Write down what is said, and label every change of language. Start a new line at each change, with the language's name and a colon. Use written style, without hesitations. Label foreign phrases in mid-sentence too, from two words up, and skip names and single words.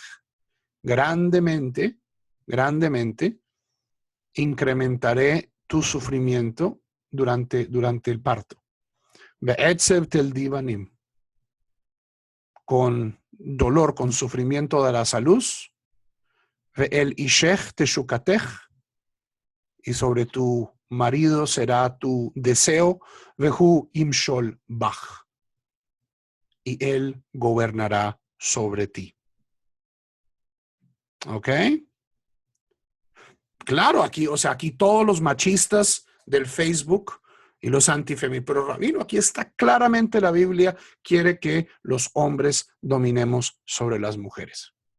Spanish: Grandemente incrementaré tu sufrimiento durante el parto.
Hebrew: בעצב תלדי בנים.
Spanish: Con dolor, con sufrimiento darás a luz.
Hebrew: ואל אישך תשוקתך,
Spanish: y sobre tu marido será tu deseo,
Hebrew: והוא ימשל בך,
Spanish: y él gobernará sobre ti. ¿Ok? Claro, aquí, o sea, aquí todos los machistas del Facebook y los antifemininos, pero Rabino, aquí está claramente la Biblia quiere que los hombres dominemos sobre las mujeres.